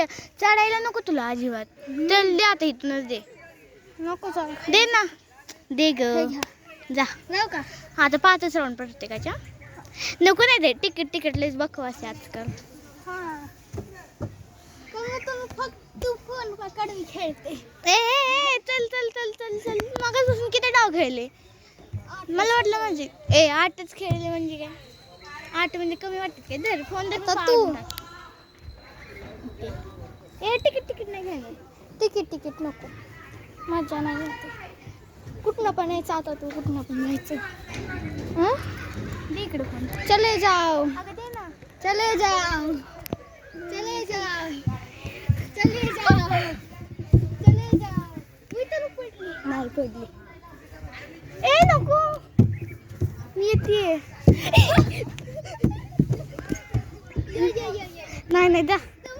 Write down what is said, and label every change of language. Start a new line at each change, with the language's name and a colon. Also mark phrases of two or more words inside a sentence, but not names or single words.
Marathi: चढायला नको तुला अजिबात. चल दे आता, इथूनच दे. नको चाल. दे ना. दे ग. जा. जाऊ का? हा आता 5च राऊंड प्रत्येकाच्या. नको नाही दे. तिकीट लयच बकवास आहे आजकाल. हां फक्त फोन काढून खेळते. ए चल चल चल चल चल. मगापासून किती डाव खेळले? मला वाटलं म्हणजे 8च खेळले म्हणजे काय? 8 म्हणजे कमी वाटत काय? धर फोन दे तू. तिकीट नाही घ्यायला. तिकीट नको. मजा नाही येते. कुठनं पण यायचं आता. तू कुठनं पण यायचं. दे इकडे फोन.
Hindi: चले जाओ.
Marathi: दे ना.
Hindi: चले जाओ. चले जाओ. चले जाओ. चले जाओ.
Marathi: मी तर पडली. नाही पडली. ए नको. मी येते. नाही जा.